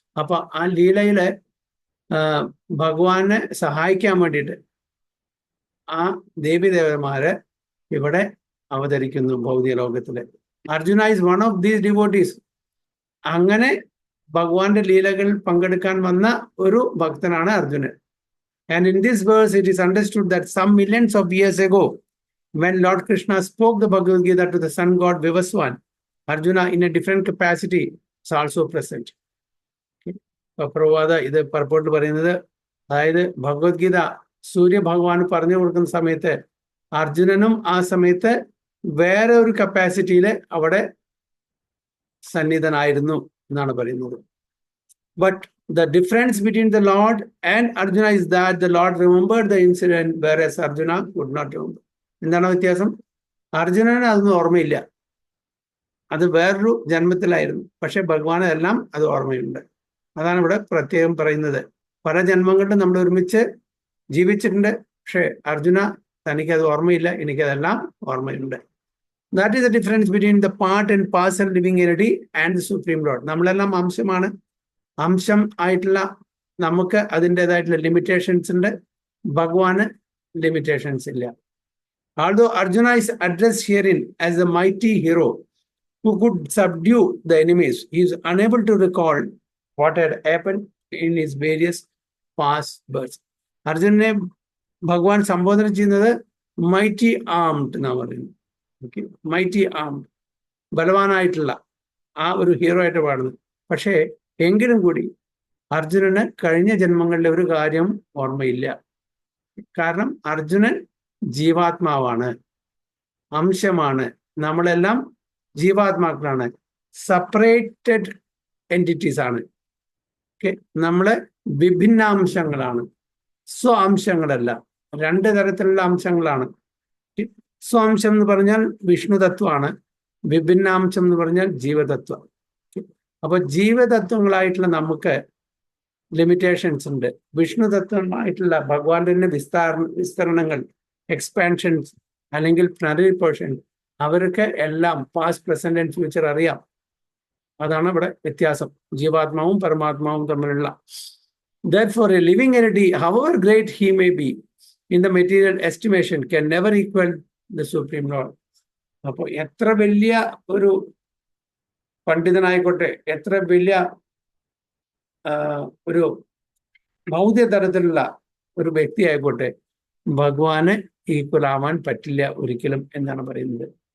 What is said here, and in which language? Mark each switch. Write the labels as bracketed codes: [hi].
[ml] അപ്പൊ ആ ലീലയില് ഭഗവാനെ സഹായിക്കാൻ വേണ്ടിയിട്ട് ആ ദേവി ദേവന്മാര് ഇവിടെ അവതരിക്കുന്നു ഭൗതിക ലോകത്തില്. [en] Arjuna is one of these devotees. [ml] അങ്ങനെ ഭഗവാന്റെ ലീലകളിൽ പങ്കെടുക്കാൻ വന്ന ഒരു ഭക്തനാണ് Arjunan. [en] And in this verse, it is understood that some millions of years ago, when Lord Krishna spoke the Bhagavad Gita to the sun god Vivaswan, Arjuna, in a different capacity, is also present. [ml] Prabhupada ഇത് പർപ്പോട്ട് പറയുന്നത്, അതായത് ഭഗവത്ഗീത സൂര്യ ഭഗവാൻ പറഞ്ഞു കൊടുക്കുന്ന സമയത്ത് അർജുനനും ആ സമയത്ത് വേറെ ഒരു കപ്പാസിറ്റിയിൽ അവിടെ സന്നിധനായിരുന്നു എന്നാണ് പറയുന്നത്. [en] But the difference between the Lord and Arjuna is that the Lord remembered the incident, whereas Arjuna could not remember. [ml] എന്താണ് വ്യത്യാസം? അർജുനന് അതൊന്നും ഓർമ്മയില്ല, അത് വേറൊരു ജന്മത്തിലായിരുന്നു. പക്ഷെ ഭഗവാന് എല്ലാം അത് ഓർമ്മയുണ്ട്. അതാണ് ഇവിടെ പ്രത്യേകം പറയുന്നത്. പല ജന്മങ്ങളിലും നമ്മൾ ഒരുമിച്ച് ജീവിച്ചിട്ടുണ്ട്, പക്ഷെ അർജുന തനിക്കത് ഓർമ്മയില്ല, എനിക്കതെല്ലാം ഓർമ്മയുണ്ട്. [en] That is the difference between the part and parcel living entity and the Supreme Lord. [ml] നമ്മളെല്ലാം അംശമാണ്. അംശം ആയിട്ടുള്ള നമുക്ക് അതിൻ്റെതായിട്ടുള്ള ലിമിറ്റേഷൻസ് ഉണ്ട്, ഭഗവാന് ലിമിറ്റേഷൻസ് ഇല്ല. [en] Although Arjuna is addressed herein as a mighty hero who could subdue the enemies, he is unable to recall what had happened in his various past births. [ml] അർജുനനെ ഭഗവാൻ സംബോധന ചെയ്യുന്നത് മൈറ്റി ആംഡ് എന്നാണ് പറയുന്നത്. Okay, mighty armed, ബലവാനായിട്ടുള്ള ആ ഒരു hero ആയിട്ട് പാടുന്നത്. പക്ഷേ എങ്കിലും കൂടി അർജുനന് കഴിഞ്ഞ ജന്മങ്ങളിലെ ഒരു കാര്യം ഓർമ്മയില്ല. കാരണം അർജുനൻ ജീവാത്മാവാണ്, അംശമാണ്. നമ്മളെല്ലാം ജീവാത്മാക്കളാണ്, സെപ്പറേറ്റഡ് എൻറ്റിറ്റീസ് ആണ്. ഓക്കെ, നമ്മള് വിഭിന്നാംശങ്ങളാണ്, സ്വഅംശങ്ങളല്ല. രണ്ട് തരത്തിലുള്ള അംശങ്ങളാണ്. സ്വഅംശം എന്ന് പറഞ്ഞാൽ വിഷ്ണു തത്വമാണ്, വിഭിന്നാംശം എന്ന് പറഞ്ഞാൽ ജീവതത്വം. അപ്പൊ ജീവതത്വങ്ങളായിട്ടുള്ള നമുക്ക് ലിമിറ്റേഷൻസ് ഉണ്ട്. വിഷ്ണു തത്വമായിട്ടുള്ള ഭഗവാന്റെ തന്നെ വിസ്തരണങ്ങൾ, എക്സ്പാൻഷൻസ് അല്ലെങ്കിൽ പ്ലനറി പോർഷൻ, അവർക്ക് എല്ലാം [en] past present and future [ml] അറിയാം. അതാണ് ഇവിടെ വ്യത്യാസം, ജീവാത്മാവും പരമാത്മാവും തമ്മിലുള്ള. [en] Therefore, a living entity, however great he may be in the material estimation, can never equal the Supreme Lord. [ml] അപ്പോൾ എത്ര വലിയ ഒരു പണ്ഡിതനായിക്കോട്ടെ, എത്ര വലിയ ഒരു ഭൗതിക തരത്തിലുള്ള ഒരു വ്യക്തി ആയിക്കോട്ടെ, ഭഗവാന് ഈക്വൽ ആവാൻ പറ്റില്ല ഒരിക്കലും എന്നാണ് പറയുന്നത്.